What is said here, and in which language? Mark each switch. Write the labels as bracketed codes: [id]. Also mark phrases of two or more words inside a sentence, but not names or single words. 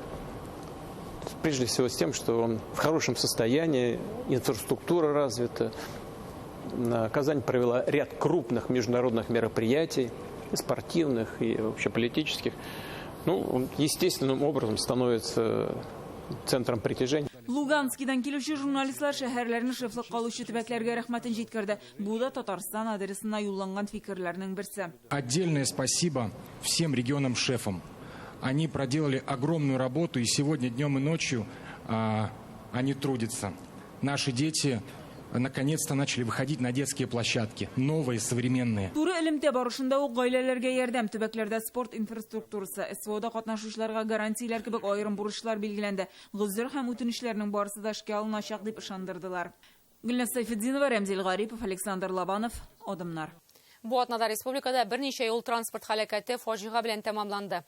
[ru] Прежде всего с тем, что он в хорошем состоянии, инфраструктура развита. Казань провела ряд крупных международных мероприятий, спортивных и общеполитических. Ну, он естественным образом становится центром притяжения. [tt] Луганскидан килүче журналистлар шәһәрләрне шифлык калучы төбәкләргә рәхмәтен җиткерде. Бу да Татарстан адресына юлланган фикерләрнең берсе. [ru] Отдельное спасибо всем регионам-шефам. Они проделали огромную работу, и сегодня днем и ночью они трудятся. Наши дети наконец-то начали выходить на детские площадки, новые, современные. [tt] Туры элемте барышында ук гаиләләргә ярдәм, төбәкләрдә спорт инфраструктурасы, СВОда катнашучыларга гарантияләр кебек аерым бурычлар билгеләнде. Гозер һәм үтенечләрнең барысы да эшкә алыначак дип ышандырдылар. Гөлназ Сайфетдинова, Рәмзил Гарипов, Александр Лобанов, Одымнар. Бу атнада республикада берничә юл транспорт һәлакәте фаҗига белән тәмамланды.